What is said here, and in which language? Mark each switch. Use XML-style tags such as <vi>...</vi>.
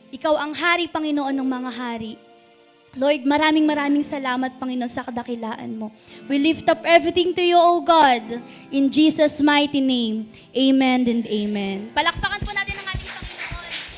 <tl>Ikaw ang hari, Panginoon, ng mga hari. Lord, maraming salamat, Panginoon, sa kadakilaan mo.</tl> <en>We lift up everything to you, O God, in Jesus' mighty name. Amen and amen.</en> <tl>Palakpakan po natin ang ating Panginoon.</tl>